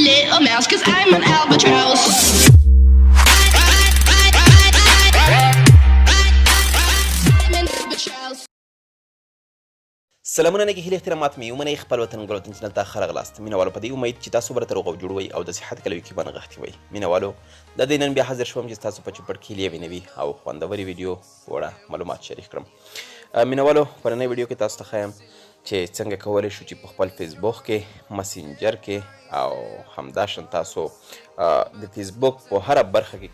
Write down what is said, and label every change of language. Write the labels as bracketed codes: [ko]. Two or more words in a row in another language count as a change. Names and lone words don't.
[en] a mouse, 'cause I'm an albatross. I'm an albatross. [ps] سلامونه نیکې هیلې احترامات مې ومنئ خپل وطن ګلوتن چینل ته ښه راغلاست مینهوالو په دې امید چې تاسو به راته روغ او جوړ وئ او د صحت کلوي کې به نغښتي وئ مینهوالو د دې نن بیا حاضر شوم چې ستاسو په چوپړ کې یوې نوي او خوندورې ویډیو وړه معلومات شریک کړم مینهوالو په نننۍ ویډیو کې تاسو ته ښیم چې څنګه کولی شو چې په خپل فیسبوک کې مسنجر کې او همداشان تاسو د فیسبوک په هره برخه کې